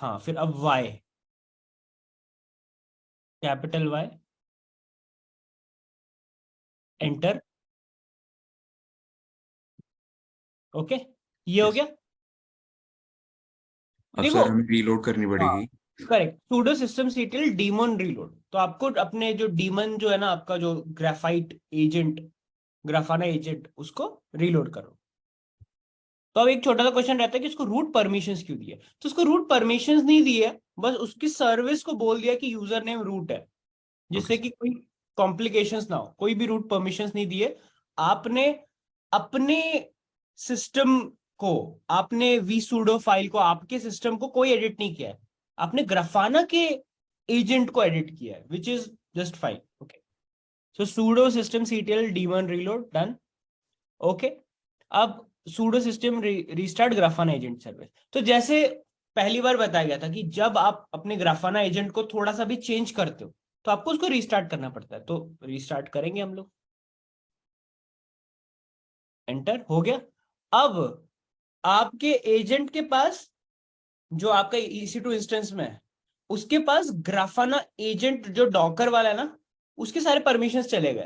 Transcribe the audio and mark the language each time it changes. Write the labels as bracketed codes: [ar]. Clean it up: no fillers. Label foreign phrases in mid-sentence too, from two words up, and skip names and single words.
[hi] हाँ, फिर अब वाई, कैपिटल वाई, एंटर। ओके, ये हो यस। गया। अब देखो, सर हमें रीलोड करनी हाँ, पड़ेगी। करेक्ट, [en] sudo systemctl daemon reload। [hi] तो आपको अपने जो डीमन जो है ना, आपका जो [en] graphite agent, [hi] ग्राफाना एजेंट, उसको रीलोड करो। तो अब एक छोटा सा क्वेश्चन रहता है कि उसको [en] root permissions [hi] क्यों दिए। तो उसको [en] root permissions [hi] नहीं दिए, बस उसकी सर्विस को बोल दिया कि [en] user name root [hi] है, ओके जिससे कि कोई कॉम्प्लिकेशंस ना हो। कोई भी [en] root permissions [hi] नहीं दिए आपने। अपने सिस्टम को, आपने vsudo फाइल को, आपके सिस्टम को कोई एडिट नहीं किया है, आपने ग्राफाना के एजेंट को एडिट किया है, [en] which is just fine. okay, so sudo systemctl daemon reload डन। ओके, अब sudo system restart grafana agent सर्विस। [hi] तो जैसे पहली बार बताया गया था कि जब आप अपने ग्राफाना एजेंट को थोड़ा सा भी चेंज करते हो तो आपको उसको रीस्टार्ट करना पड़ता है। तो रीस्टार्ट करेंगे हम लोग, एंटर हो गया। अब आपके एजेंट के पास, जो आपका EC2 इंस्टेंस में है, उसके पास ग्राफाना एजेंट जो डॉकर वाला है ना, उसके सारे परमिशंस चले गए।